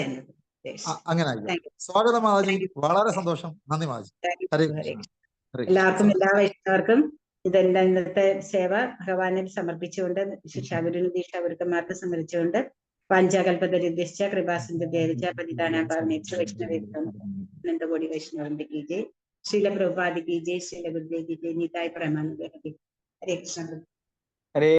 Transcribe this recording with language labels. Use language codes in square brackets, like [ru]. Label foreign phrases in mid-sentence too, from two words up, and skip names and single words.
[ml] അങ്ങനെ ആയിരിക്കും. സ്വാഗതം മാതാജി. വളരെ സന്തോഷം. നന്ദി മാതാജി. ഹരേ കൃഷ്ണ. എല്ലാവർക്കും, എല്ലാ വൈഷ്ണവർക്കും ഇതെല്ലാം ഇന്നത്തെ സേവ ഭഗവാനിൽ സമർപ്പിച്ചുകൊണ്ട്, ശിക്ഷാഗുരുവിനും ദീക്ഷാഗുരുക്കന്മാർക്ക് സമർപ്പിച്ചുകൊണ്ട്, [sa] പാഞ്ചാകൽപതരിദ്യശ്ച കൃപാസിന്ധുദേവച പതിതാനാം പാവനേഭ്യോ വൈഷ്ണവേഭ്യോ [ml] അനന്തകോടി വൈഷ്ണവന്റെ [hi] की जय. श्रील प्रभुपादि की जय. श्रील गुरुदेव की जय. निताई प्रेमानन्द. हरे कृष्ण.